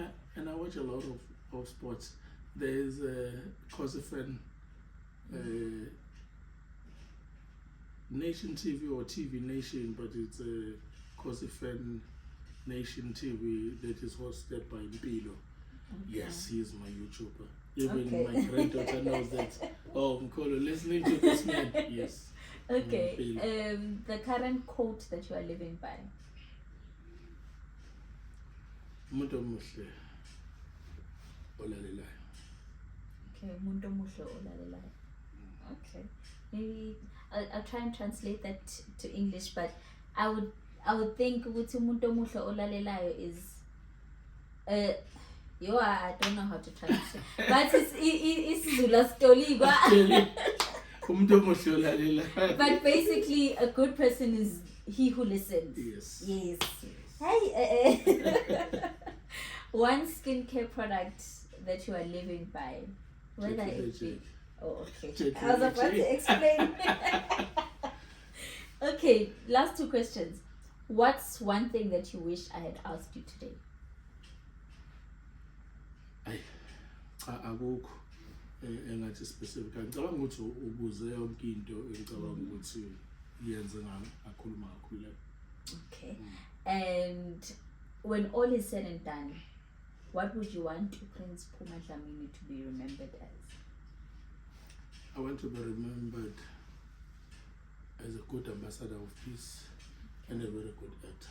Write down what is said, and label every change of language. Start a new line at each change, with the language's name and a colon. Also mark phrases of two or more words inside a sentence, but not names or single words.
English: And I watch a lot of sports. There's a Kosovan Nation TV or TV Nation, but it's a Kosovan Nation TV that is hosted by Mpilo. Okay. Yes, he's my YouTuber. Even Okay. my granddaughter knows that. Oh, Mkolo, listening to this man. Yes. Okay. Mpilo. The current quote that you are living by.
Zulu: Umuntu omuhle olalelayo. Okay, umuntu omuhle olalelayo.
English: Okay, maybe I'll try and translate that to English, but I would think
Zulu: ukuthi umuntu omuhle olalelayo
English: is I don't know how to translate, but it's Zula story.
Zulu: Umuntu omuhle olalelayo.
English: But basically, a good person is he who listens. Yes. Yes. Hey, one skincare product that you are living by, whether it be. Oh, okay. I was about to explain. Okay, last two questions. What's one thing that you wish I had asked you today?
Zulu: Akukho engathi specific. Ngicabanga ukuthi ubuze yonke into engicabanga ukuthi yenze ngakhuluma kakhulu.
English: Okay. And when all is said and done, what would you want Prince Phuma Dlamini to be remembered as? I want to be remembered as a good ambassador of peace and a very good actor.